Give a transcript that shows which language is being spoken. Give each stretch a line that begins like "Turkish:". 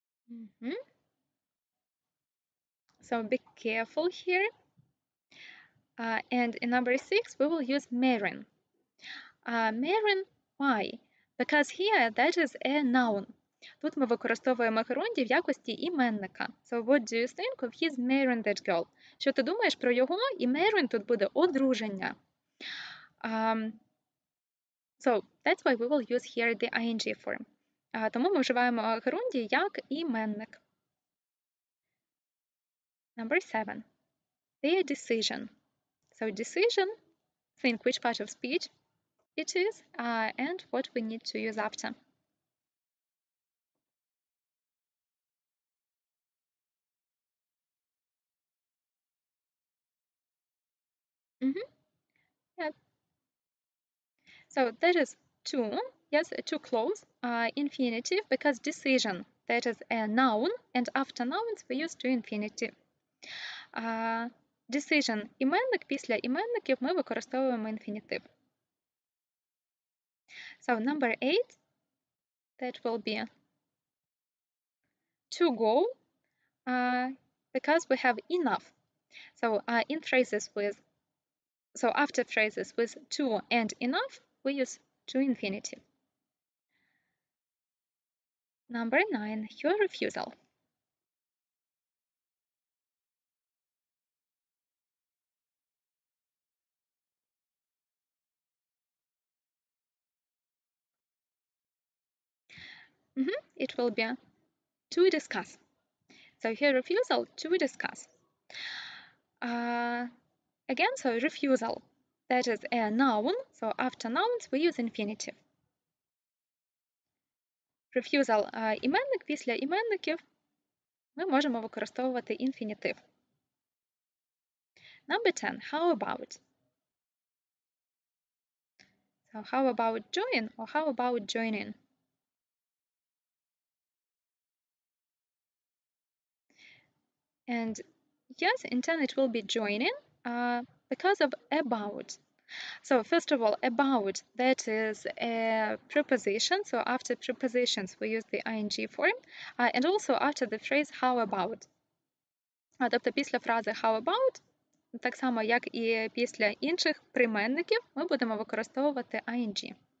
English: Mhm. So be careful here. And in number 6, we will use Marin. Marin, why? Because here that is a noun.
Ukrainian: Тут ми використовуємо герундій в якості іменника.
English: So what do you think of his marrying that girl?
Ukrainian: Що ти думаєш про його? І marrying тут буде одруження.
English: So that's why we will use here the ing form.
Ukrainian: Тому ми вживаємо герундій як іменник.
English: Number 7. Their decision. So decision, think which part of speech it is and what we need to use after. Yeah. So that is to, yes, to close infinitive because decision, that is a noun, and after nouns we use to infinitive.
Ukrainian: Decision іменник, після іменників ми використовуємо інфінітив.
English: So number 8, that will be to go because we have enough. So in phrases with, so after phrases with to and enough, we use to infinitive. Number 9, your refusal. It will be to discuss. So here refusal, to discuss. Again, so refusal, that is a noun. So after nouns we use infinitive.
Ukrainian: Refusal іменник, після іменників ми можемо використовувати інфінітив.
English: Number 10, how about? So how about join or how about joining? And yes, in 10 it will be joining because of about. So first of all, about, that is a preposition. So after prepositions we use the ing form. And also after the phrase how about.
Ukrainian: Тобто після фрази how about, так само як і після інших прийменників, ми будемо використовувати ing.